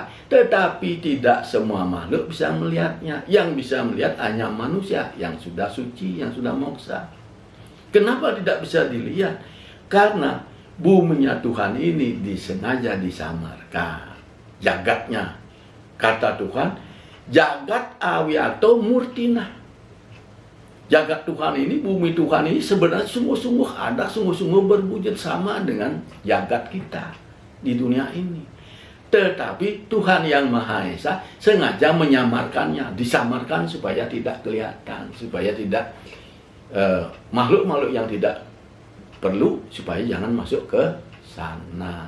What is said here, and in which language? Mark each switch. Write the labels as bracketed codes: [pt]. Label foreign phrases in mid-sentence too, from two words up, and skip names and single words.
[id] Tetapi tidak semua makhluk bisa melihatnya. Yang bisa melihat hanya manusia yang sudah suci, yang sudah moksa. Kenapa tidak bisa dilihat? Karena buminya Tuhan ini disengaja disamarkan. Jagatnya, kata Tuhan, [sa] जगद् अव्यक्त मूर्तिना. [id] Jagat Tuhan ini, bumi Tuhan ini sebenarnya sungguh-sungguh ada, sungguh-sungguh berwujud sama dengan jagat kita di dunia ini. Tetapi Tuhan yang Maha Esa sengaja menyamarkannya, disamarkan supaya tidak kelihatan, supaya tidak makhluk-makhluk yang tidak perlu, supaya jangan masuk ke sana.